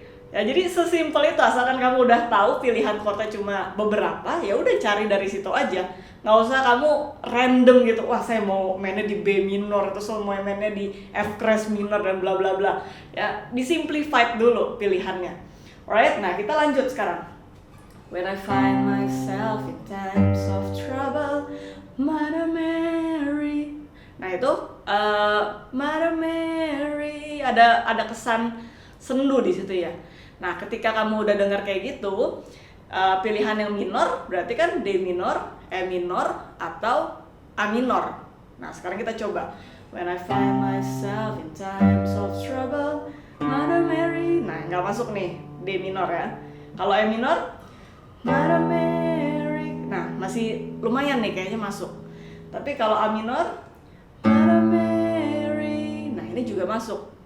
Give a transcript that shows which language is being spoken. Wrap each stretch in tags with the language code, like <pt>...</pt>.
<id>Ya, jadi sesimpel itu, asalkan kamu udah tahu pilihan chordnya cuma beberapa, ya udah cari dari situ aja. Nggak usah kamu random gitu, wah saya mau mainnya di B minor, atau saya mau mainnya di F crash minor dan bla bla bla. Ya, disimplified dulu pilihannya. Alright, nah kita lanjut sekarang.</id> <en>When I find myself in times of trouble, Mother Mary.</en> <id>Nah itu Mother Mary, ada kesan sendu di situ ya. Nah, ketika kamu udah dengar kayak gitu, pilihan yang minor berarti kan D minor, E minor, atau A minor. Nah, sekarang kita coba.</id> <en>When I find myself in times of trouble, Mother Mary.</en> <id>Nah, nggak masuk nih, D minor ya. Kalau E minor, Mother Mary. Nah, masih lumayan nih kayaknya masuk. Tapi kalau A minor, Mother Mary. Nah, ini juga masuk.</id>